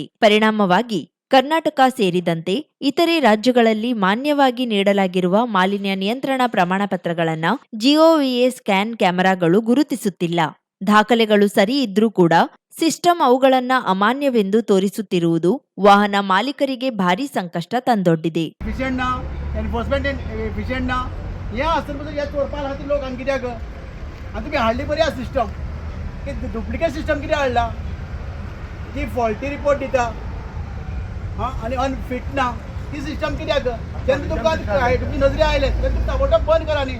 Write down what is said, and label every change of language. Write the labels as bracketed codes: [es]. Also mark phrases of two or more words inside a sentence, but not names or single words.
[kn] ಪರಿಣಾಮವಾಗಿ ಕರ್ನಾಟಕ ಸೇರಿದಂತೆ ಇತರೆ ರಾಜ್ಯಗಳಲ್ಲಿ ಮಾನ್ಯವಾಗಿ ನೀಡಲಾಗಿರುವ ಮಾಲಿನ್ಯ ನಿಯಂತ್ರಣ ಪ್ರಮಾಣ ಪತ್ರಗಳನ್ನು ಜಿಒವಿಎ ಸ್ಕ್ಯಾನ್ ಕ್ಯಾಮೆರಾಗಳು ಗುರುತಿಸುತ್ತಿಲ್ಲ. ದಾಖಲೆಗಳು ಸರಿ ಇದ್ರೂ ಕೂಡ ಸಿಸ್ಟಮ್ ಅವುಗಳನ್ನ ಅಮಾನ್ಯವೆಂದು ತೋರಿಸುತ್ತಿರುವುದು ವಾಹನ ಮಾಲೀಕರಿಗೆ ಭಾರೀ ಸಂಕಷ್ಟ ತಂದೊಡ್ಡಿದೆ. [kok] आणि अनफिट ना ही सिस्टम कित्याक जेन्ना तुमकां तुमची नजरे आयले तेन्ना तुमी ताबडतोब बंद करा न्ही.